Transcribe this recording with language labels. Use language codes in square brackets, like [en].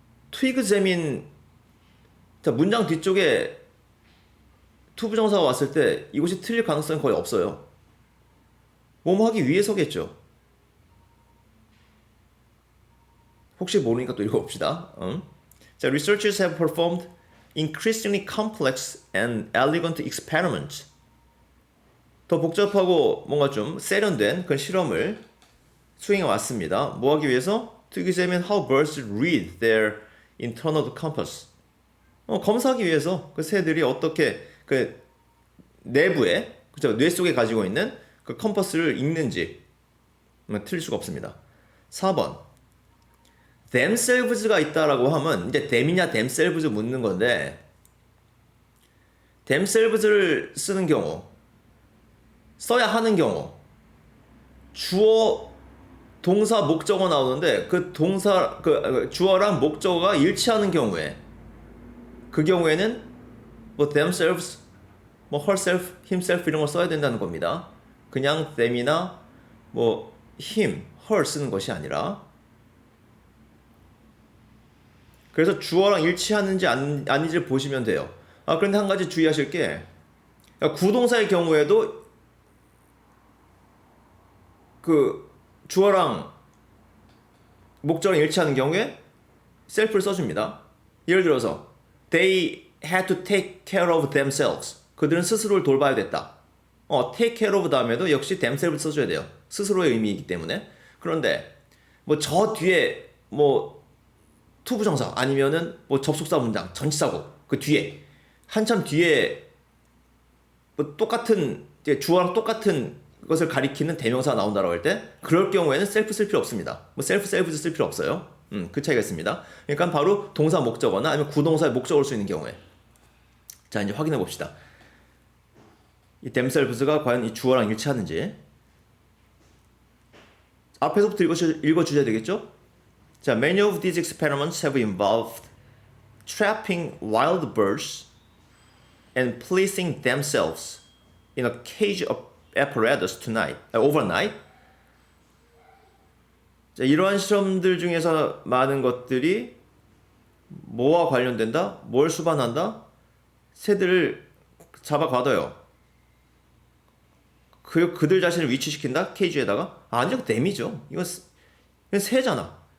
[en] to examine, [ko] 자, 문장 뒤쪽에 to 부정사가 왔을 때 이것이 틀릴 가능성이 거의 없어요. 뭐뭐 하기 위해서겠죠. 혹시 모르니까 또 읽어봅시다. [en] 자, researchers have performed increasingly complex and elegant experiments. [ko] 더 복잡하고 뭔가 좀 세련된 그런 실험을 수행해 왔습니다. 뭐 하기 위해서? [en] To examine how birds read their internal compass. [ko] 검사하기 위해서 그 새들이 어떻게 그 내부에, 그죠? 뇌 속에 가지고 있는 그 컴퍼스를 읽는지 틀릴 수가 없습니다. 4번. themselves가 있다라고 하면 이제 them이냐 themselves 묻는 건데 themselves를 쓰는 경우, 써야 하는 경우, 주어, 동사, 목적어 나오는데 그 동사, 주어랑 목적어가 일치하는 경우에 그 경우에는 뭐 themselves, 뭐 herself, himself 이런 걸 써야 된다는 겁니다. 그냥 them이나 뭐 him, her 쓰는 것이 아니라. 그래서 주어랑 일치하는지 아닌지를 보시면 돼요. 아, 그런데 한 가지 주의하실 게 구동사의 경우에도 그 주어랑 목적어랑 일치하는 경우에 self를 써줍니다. 예를 들어서 [en] they had to take care of themselves. [ko] 그들은 스스로를 돌봐야 됐다. take care of 다음에도 역시 themselves 써줘야 돼요. 스스로의 의미이기 때문에. 그런데 뭐 저 뒤에 뭐 to 부정사 아니면은 뭐 접속사 문장 전치사고 그 뒤에 한참 뒤에 뭐 똑같은 이제 주어랑 똑같은 것을 가리키는 대명사가 나온다고 할 때 그럴 경우에는 self 쓸 필요 없습니다. 뭐 self 쓸 필요 없어요. 그 차이가 있습니다. 그러니까 바로 동사 목적어나 아니면 구동사의 목적어를 쓰는 경우에. 자, 이제 확인해 봅시다. 이 themselves가 과연 이 주어랑 일치하는지. 앞에서부터 읽어주셔야 되겠죠? [en] 자, many of these experiments have involved trapping wild birds and placing themselves in a cage apparatus overnight. [ko] 자, 이러한 실험들 중에서 많은 것들이 뭐와 관련된다? 뭘 수반한다? 새들을 잡아가둬요. 그들 자신을 위치시킨다? 케이지에다가? 아니요, 댐이죠. 이건 새잖아.